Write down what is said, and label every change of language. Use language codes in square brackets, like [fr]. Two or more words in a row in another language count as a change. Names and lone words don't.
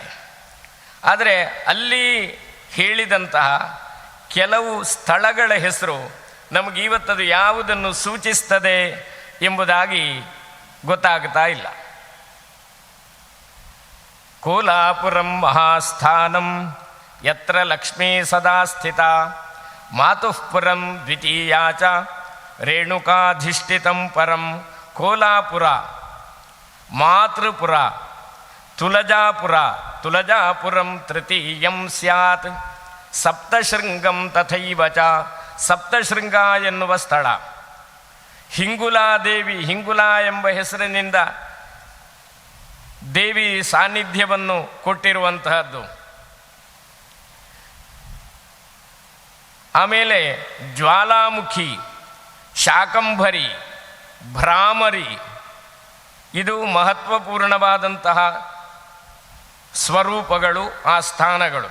[kn] ಆದರೆ ಅಲ್ಲಿ ಹೇಳಿದಂತಹ ಕೆಲವು ಸ್ಥಳಗಳ ಹೆಸರು ನಮಗೆ ಇವತ್ತದು ಯಾವುದನ್ನು ಸೂಚಿಸ್ತದೆ ಎಂಬುದಾಗಿ ಗೊತ್ತಾಗ್ತಾ ಇಲ್ಲ. [sa] ಕೋಲಾಪುರಂ ಮಹಾಸ್ಥಾನಂ ಯತ್ರ ಲಕ್ಷ್ಮೀ ಸದಾ ಸ್ಥಿತ ಮಾತುಃಪುರಂ ದ್ವಿತೀಯಾ ಚ ರೇಣುಕಾಧಿಷ್ಠಿತಂ ಪರಂ ಕೋಲಾಪುರ, ಮಾತೃಪುರ, ತುಲಜಾಪುರ, ತುಲಜಾಪುರಂ ತೃತೀಯಂ ಸ್ಯಾತ್, ಸಪ್ತಶೃಂಗಂ ತಥೈವ ಚ, [kn] ಸಪ್ತಶೃಂಗ ಎನ್ನುವ ಸ್ಥಳ. ಹಿಂಗುಲಾದೇವಿ, ಹಿಂಗುಲ ಎಂಬ ಹೆಸರಿನಿಂದ ದೇವಿ ಸಾನ್ನಿಧ್ಯವನ್ನು ಕೊಟ್ಟಿರುವಂತಹದ್ದು. ಆಮೇಲೆ ಜ್ವಾಲಾಮುಖಿ, ಶಾಕಂಭರಿ, ಭ್ರಾಮರಿ, ಇದು ಮಹತ್ವಪೂರ್ಣವಾದಂತಹ ಸ್ವರೂಪಗಳು, ಆ ಸ್ಥಾನಗಳು.